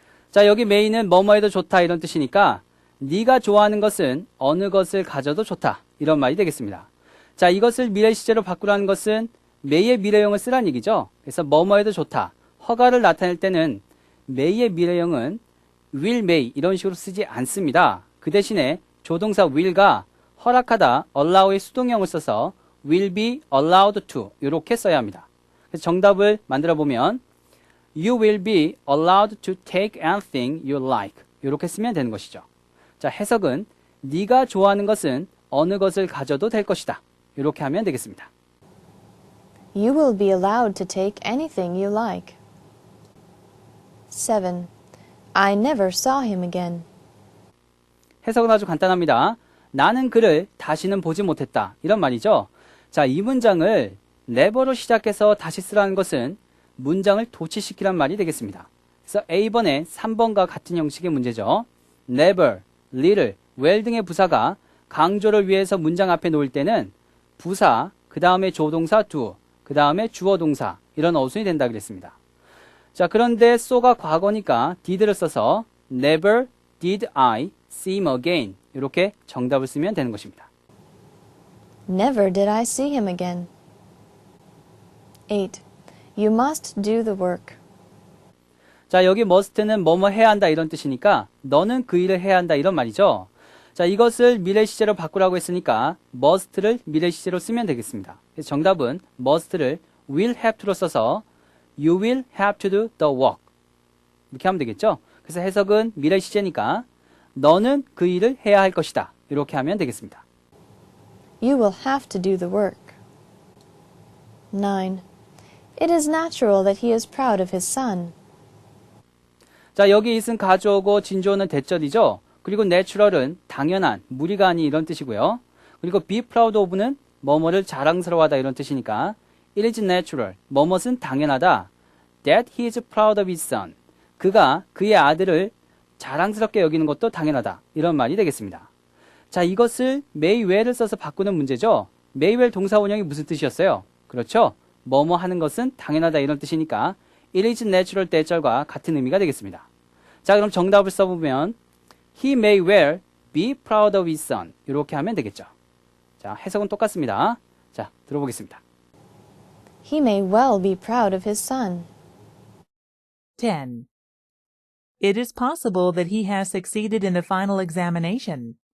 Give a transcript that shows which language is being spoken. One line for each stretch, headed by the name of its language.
Korean: 자, 여기 may는 뭐뭐 해도 좋다 이런 뜻이니까 네가 좋아하는 것은 어느 것을 가져도 좋다 이런 말이 되겠습니다. 자, 이것을 미래 시제로 바꾸라는 것은 may의 미래형을 쓰라는 얘기죠. 그래서 뭐뭐 해도 좋다. 허가를 나타낼 때는 may의 미래형은 will may 이런 식으로 쓰지 않습니다. 그 대신에 조동사 will가 허락하다 allow의 수동형을 써서 will be allowed to 이렇게 써야 합니다. 그래서 정답을 만들어 보면
English: You will be allowed to take anything you like
Korean: 이렇게 쓰면 되는 것이죠. 자, 해석은 네가 좋아하는 것은 어느 것을 가져도 될 것이다. 이렇게 하면 되겠습니다.
English: You will be allowed to take anything you like. 7. I never saw him again.
Korean: 해석은 아주 간단합니다. 나는 그를 다시는 보지 못했다. 이런 말이죠. 자, 이 문장을 never로 시작해서 다시 쓰라는 것은 문장을 도치시키란 말이 되겠습니다. 그래서 A번에 3번과 같은 형식의 문제죠. never, little, well 등의 부사가 강조를 위해서 문장 앞에 놓을 때는 부사, 그 다음에 조동사 do, 그 다음에 주어 동사 이런 어순이 된다 그랬습니다. 자, 그런데 so가 과거니까 did를 써서
English: never did I see him again
Korean: 이렇게 정답을 쓰면 되는 것입니다.
English: Never did I see him again. 8. You must do the work.
Korean: 자, 여기 must는 뭐뭐 해야 한다 이런 뜻이니까 너는 그 일을 해야 한다 이런 말이죠. 자, 이것을 미래 시제로 바꾸라고 했으니까 must를 미래 시제로 쓰면 되겠습니다. 그래서 정답은 must를 will have to로 써서
English: you will have to do the work
Korean: 이렇게 하면 되겠죠. 그래서 해석은 미래 시제니까 너는 그 일을 해야 할 것이다 이렇게 하면 되겠습니다.
English: You will have to do the work. 9. It is natural that he is proud of his son.
Korean: 자, 여기 it은 가주어고 진주어는 대절이죠. 그리고 natural은 당연한, 무리가 아닌 이런 뜻이고요. 그리고 be proud of는 뭐뭐를 자랑스러워하다 이런 뜻이니까
English: it is natural,
Korean: 뭐뭇은 당연하다.
English: that he is proud of his son.
Korean: 그가 그의 아들을 자랑스럽게 여기는 것도 당연하다. 이런 말이 되겠습니다. 자, 이것을 may well을 써서 바꾸는 문제죠. may well 동사 원형이 무슨 뜻이었어요? 그렇죠. 뭐뭐 하는 것은 당연하다 이런 뜻이니까 it is natural 대절과 같은 의미가 되겠습니다. 자, 그럼 정답을 써보면
English: he may well be proud of his son
Korean: 이렇게 하면 되겠죠. 자, 해석은 똑같습니다. 자, 들어보겠습니다.
English: He may well be proud of his son. 10. It is possible that he has succeeded in the final examination.